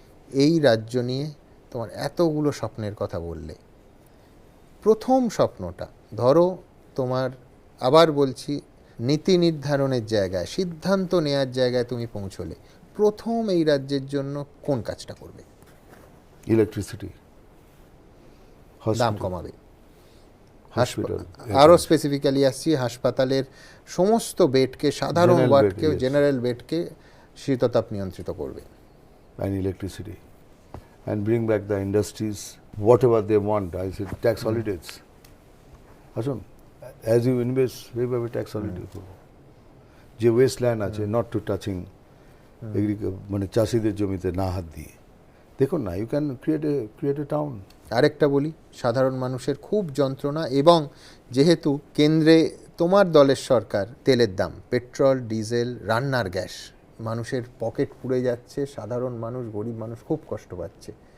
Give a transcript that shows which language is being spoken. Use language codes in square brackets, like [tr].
[bn] এই রাজ্য নিয়ে তোমার এতগুলো স্বপ্নের কথা বললে, প্রথম স্বপ্নটা ধরো তোমার, আবার বলছি, নীতি নির্ধারণের জায়গায়, সিদ্ধান্ত নেওয়ার জায়গায় তুমি পৌঁছলে, প্রথম এই রাজ্যের জন্য কোন কাজটা করবে? [en] electricity, [bn] দাম কমাবে। [en] hospital, [bn] আরও স্পেসিফিক্যালি আসছি, হাসপাতালের সমস্ত বেডকে, সাধারণ [en] General bed, [bn] ওয়ার্ডকে, [en] yes. [bn] জেনারেল বেডকে শীততাপ নিয়ন্ত্রিত করবে। [en] and electricity, and bring back the industries, whatever they want. I said tax holidays. [bn] আসুন, [en] as you invest, [bn] সেইভাবে ট্যাক্স হলিডে করবো। যে ওয়েস্টল্যান্ড আছে, [en] not to touching [bn] মানে চাষিদের জমিতে না হাত দিয়ে, দেখুন না, [en] You can create a town. [bn] আরেকটা বলি, সাধারণ মানুষের খুব যন্ত্রণা, এবং যেহেতু কেন্দ্রে তোমার দলের সরকার, তেলের দাম, পেট্রোল, ডিজেল, রান্নার গ্যাস, মানুষের পকেট পুড়ে যাচ্ছে, সাধারণ মানুষ, গরিব মানুষ খুব কষ্ট পাচ্ছে।